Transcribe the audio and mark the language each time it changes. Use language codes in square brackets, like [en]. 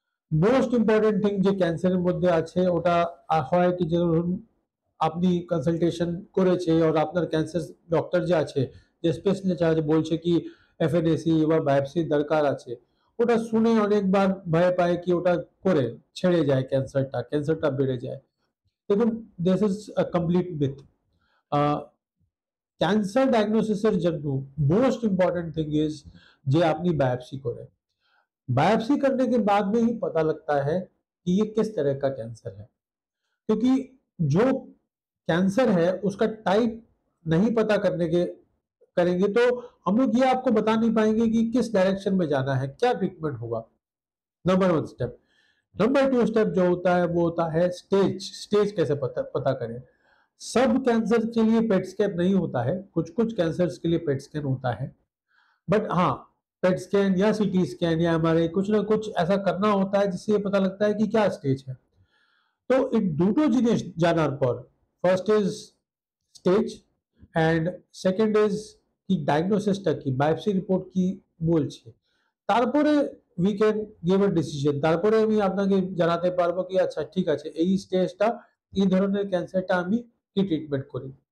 [bn] Most important thing যে ক্যান্সারের মধ্যে আছে ওটা হয় কি, যে ধরুন আপনি কনসালটেশন করেছে আর আপনার ক্যান্সার ডক্টর যে আছে, যে স্পেশালিস্ট আছে, বলছে কি এফএনএসি বা বায়োপসির দরকার আছে, ওটা শুনে অনেকবার ভয় পায় কি ওটা করে ছেড়ে যায়, ক্যান্সারটা বেড়ে যায়। [en] দেখুন, this is a complete myth. [bn] Cancer ডায়াগনোসিসের জন্য [en] most important thing is [hi] जे आपने बायोप्सी करे। बायोप्सी करने के बाद में ही पता लगता है कि ये किस तरह का कैंसर है, क्योंकि जो कैंसर है उसका टाइप नहीं पता करने के करेंगे तो हम लोग ये आपको बता नहीं पाएंगे कि किस डायरेक्शन में जाना है, क्या ट्रीटमेंट होगा। Number one step. Number two step जो होता है वो होता है स्टेज। स्टेज कैसे पता करें? सब कैंसर के लिए पेट स्कैन नहीं होता है, कुछ कुछ कैंसर के लिए पेट स्कैन होता है। बट हाँ, पेट स्कैन या सीटी स्कैन या एमआरआई कुछ ना कुछ ऐसा करना होता है जिससे ये पता लगता है कि क्या स्टेज है। [bn] তো এই দুটো জিনিস জানার পর, [en] first is stage and second is [bn] কি ডায়াগনোসিসটা কি, বায়োপসি রিপোর্ট কি বলছে, তারপরে [en] We can give a decision. [bn] তারপরে আমি আপনাকে জানাতে পারবো কি আচ্ছা ঠিক আছে, এই স্টেজটা, এই ধরনের ক্যান্সারটা আমি কি ট্রিটমেন্ট করি।